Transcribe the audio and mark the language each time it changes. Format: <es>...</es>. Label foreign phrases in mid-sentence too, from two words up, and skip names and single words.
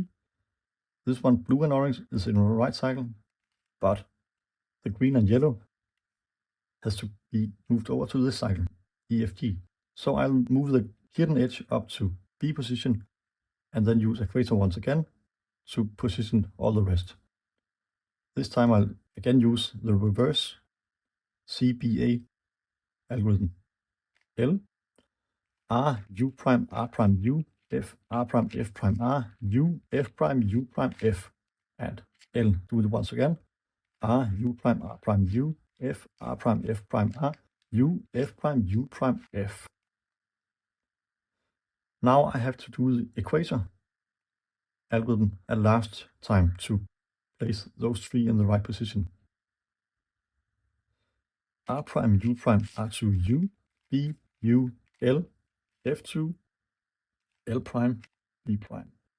<en>This one, blue and orange, is in the right cycle, but the green and yellow has to be moved over to this cycle, EFG. So I'll move the hidden edge up to B position and then use equator once again to position all the rest. This time I'll again use the reverse CBA algorithm. L, R, U prime, R prime, U, F, R prime, F prime, R, U, F prime, U prime, F, and L. Do it once again. R, U prime, R prime, U, F, R prime, F prime, R, U, F prime, U prime, F. Now I have to do the equator algorithm a last time to place those three in the right position. R prime, U prime, R2, U, B, U, L, F2, L prime, B prime.</en>